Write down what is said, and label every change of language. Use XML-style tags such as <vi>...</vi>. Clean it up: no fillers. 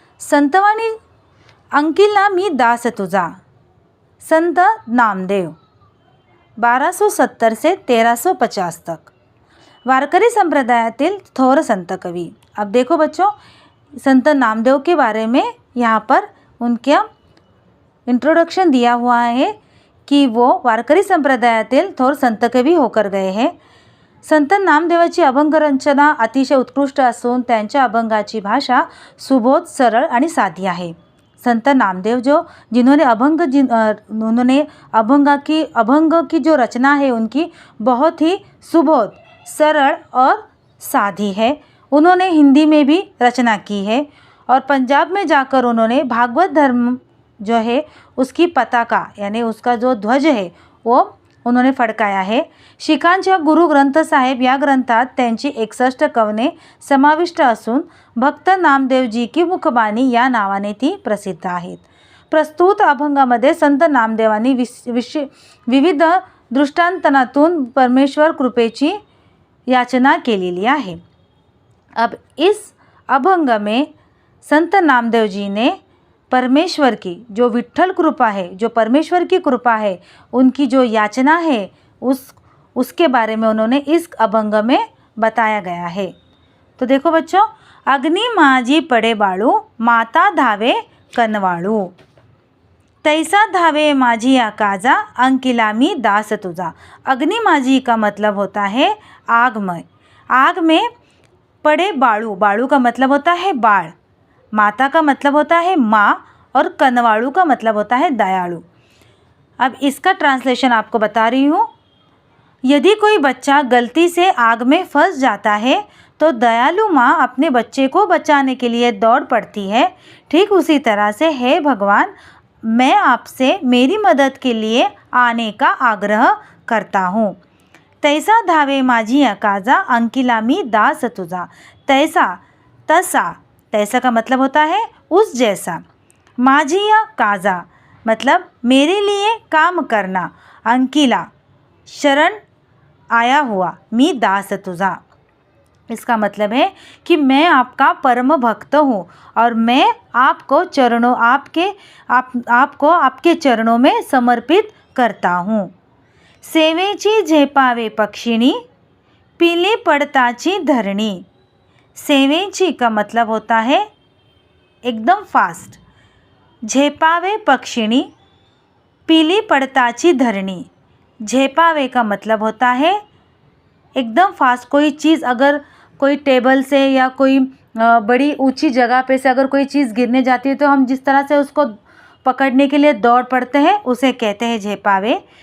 <mr>संतवाणी अंकिला मी दास तुझा, संत नामदेव</mr> <hi>1270 से 1350 तक</hi> <mr>वारकरी संप्रदायातील थोर संत कवि।</mr> <hi>अब देखो बच्चों, संत नामदेव के बारे में यहाँ पर उनका इंट्रोडक्शन दिया हुआ है कि वो</hi> <mr>वारकरी संप्रदायातील थोर संत कवी</mr> <hi>होकर गए हैं।</hi> <mr>संत नामदेवाची अभंग रचना अतिशय उत्कृष्ट असून त्यांच्या अभंगाची भाषा सुबोध, सरळ आणि साधी आहे।</mr> <hi>संत नामदेव उन्होंने अभंग की जो रचना है उनकी बहुत ही सुबोध, सरल और साधी है। उन्होंने हिंदी में भी रचना की है और पंजाब में जाकर उन्होंने भागवत धर्म जो है उसकी पताका यानी उसका जो ध्वज है वो उन्होंने फडकाया है।</hi> <mr>शिखांच्या गुरु ग्रंथ साहेब या ग्रंथात त्यांची 61 कवने समाविष्ट असून भक्त नामदेवजी की मुखबाणी या नावाने ती प्रसिद्ध आहेत। प्रस्तुत अभंगामध्ये संत नामदेवांनी विविध दृष्टांतनातून परमेश्वर कृपेची याचना केलेली आहे।</mr> <hi>अब इस अभंग में संत नामदेव जी ने परमेश्वर की जो विठ्ठल कृपा है, जो परमेश्वर की कृपा है, उनकी जो याचना है उसके बारे में उन्होंने इस अभंग में बताया गया है। तो देखो बच्चों,</hi> <mr>अग्नि माझी पडे बाळू, माता धावे कनवाळू, तैसा धावे माझी आकाजा, अंकिला मी दास तुझा।</mr> <hi>अग्नि माझी का मतलब होता है आगमय। आग में पड़े बाळू, बाळू का मतलब होता है बाळ, माता का मतलब होता है माँ और कनवाळू का मतलब होता है दयालु। अब इसका ट्रांसलेशन आपको बता रही हूँ। यदि कोई बच्चा गलती से आग में फंस जाता है तो दयालु माँ अपने बच्चे को बचाने के लिए दौड़ पड़ती है। ठीक उसी तरह से हे भगवान, मैं आपसे मेरी मदद के लिए आने का आग्रह करता हूँ।</hi> <mr>तैसा धावे माझी अकाजा, अंकिला मी दास तुझा।</mr> <hi>तैसा, तसा, तैसा का मतलब होता है उस जैसा। माझी या काजा मतलब मेरे लिए काम करना। अंकिला शरण आया हुआ,</hi> <mr>मी दास तुझा</mr> <hi>इसका मतलब है कि मैं आपका परम भक्त हूँ और मैं आपको आपके चरणों में समर्पित करता हूँ।</hi> <mr>सेवेची झेपावे पक्षिणी, पीली पड़ताची धरणी।</mr> <hi>सेवेची का मतलब होता है एकदम फास्ट।</hi> <mr>झेपावे पक्षिणी, पीली पड़ताची धरणी।</mr> <hi>झेपावे का मतलब होता है एकदम फास्ट। कोई चीज़ अगर कोई टेबल से या कोई बड़ी ऊंची जगह पे से अगर कोई चीज़ गिरने जाती है तो हम जिस तरह से उसको पकड़ने के लिए दौड़ पड़ते हैं उसे कहते हैं झेपावे।</hi>